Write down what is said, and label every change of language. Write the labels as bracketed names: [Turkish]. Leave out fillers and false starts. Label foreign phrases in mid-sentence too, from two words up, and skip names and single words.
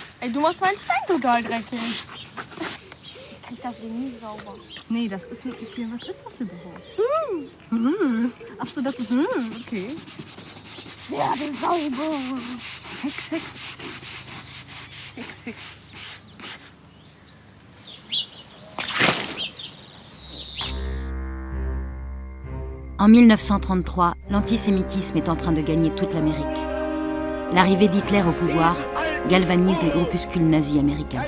[German] Du machst meinen Stein total dreckig. Ich krieg das Ding nie sauber. Nee, das ist ein... Was ist das überhaupt? Achso, das ist... Okay. Ja, den sauber. Hex. [French] En 1933, l'antisémitisme est en train de gagner toute l'Amérique. L'arrivée d'Hitler au pouvoir galvanise les groupuscules nazis américains.